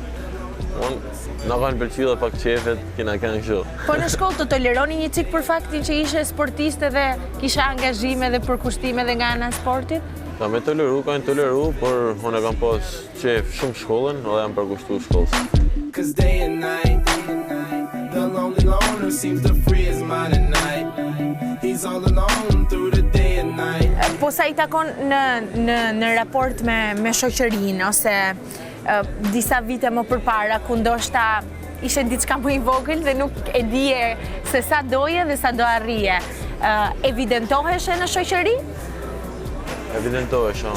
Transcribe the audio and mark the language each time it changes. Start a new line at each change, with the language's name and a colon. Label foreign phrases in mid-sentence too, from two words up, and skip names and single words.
Albanian: Na kanë pëlqyer dhe pak qefet, kena kanë kështu. Po në shkollë të toleroni një çik për faktin që ishe sportiste dhe kisha angazhime dhe përkushtime dhe nga ana e sportit? Ka me toleru, kanë toleru, por unë kam pas qef shumë shkollën, edhe jam përkushtu shkollës.
English: Cause day and night, the lonely loner seems to free his mind at night. He's all alone through the day and night.
Albanian: Po sa i takon në raport me shoqërinë ose disa vite më përpara, ku ndoshta ishe diçka më i vogël dhe nuk e dije se sa doje dhe sa do arrije. Evidentoheshe në shoqëri? Evidentohesh,